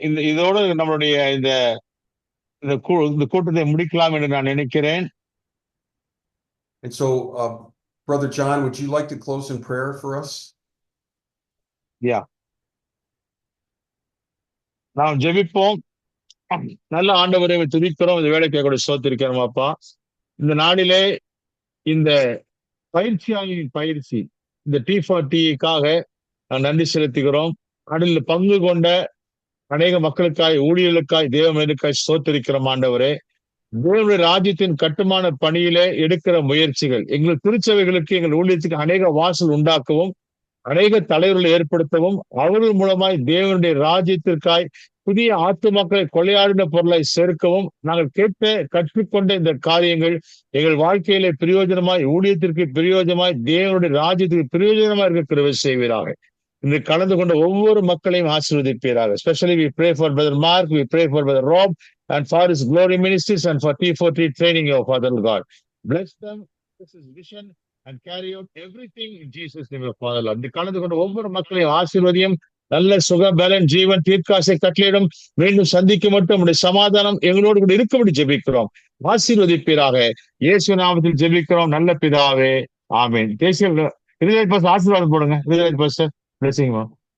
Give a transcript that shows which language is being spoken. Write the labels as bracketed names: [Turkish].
[Tamil] இதோடு நம்மளுடைய இந்த கூட்டத்தை முடிக்கலாம் என்று நான் நினைக்கிறேன். [English] And so, Brother John, would you like to close in prayer for us? Yeah. [Tamil] நாம் ஜெபிப்போம். நல்ல ஆண்டவரை துதிக்கிறோம், இந்த வேலைக்கு கூட ஸ்தோத்திரிக்கிறோம் அப்பா. இந்த நாளிலே இந்த பயிற்சியாளரின் பயிற்சி இந்த T4Tக்காக நான் நன்றி செலுத்துகிறோம். அதில் பங்கு கொண்ட அநேக மக்களுக்காய், ஊழியர்களுக்காய், தேவமனுக்காய் ஸ்தோத்திரிக்கிறோம் ஆண்டவரே. தேவனுடைய ராஜ்யத்தின் கட்டுமான பணியிலே எடுக்கிற முயற்சிகள் எங்கள் திருச்சபைகளுக்கு, எங்கள் ஊழியத்துக்கு அநேக வாசல் உண்டாக்கவும், அநேக தலைவர்களை ஏற்படுத்தவும், அவர்கள் மூலமாய் தேவனுடைய ராஜ்யத்திற்காய் புதிய ஆத்துமாக்களை கொள்ளையாடின பொருளை சேர்க்கவும், நாங்கள் கற்றுக்கொண்ட இந்த காரியங்கள் எங்கள் வாழ்க்கையிலே பிரயோஜனமாய், ஊழியத்திற்கு பிரயோஜனமாய், தேவனுடைய ராஜ்யத்துக்கு பிரயோஜனமா இருக்க கிருபை செய்வீராக. இன்று கலந்து கொண்ட ஒவ்வொரு மக்களையும் ஆசீர்வதிப்பீராக. [English] Especially we pray for Brother Mark, we pray for Brother Rob, and for his glory ministries and for T4T training, your Father God. Bless them, bless his vision, and carry out everything in Jesus' name, your Father Lord. [Tamil] இந்த கலந்து கொண்ட ஒவ்வொரு மக்களையும் ஆசீர்வதியும், நல்ல சுக பலன் ஜீவன் தீர்க்காசை கட்டளையிடும். மீண்டும் சந்திக்க மட்டும் உடைய சமாதானம் எங்களோடு கூட இருக்கும்படி ஜெபிக்கிறோம். ஆசீர்வதிப்பீராக. இயேசு நாமத்தில் ஜெபிக்கிறோம் நல்ல பிதாவே, ஆமென். தேசிய ஆசீர்வாதம் போடுங்க. Blessing,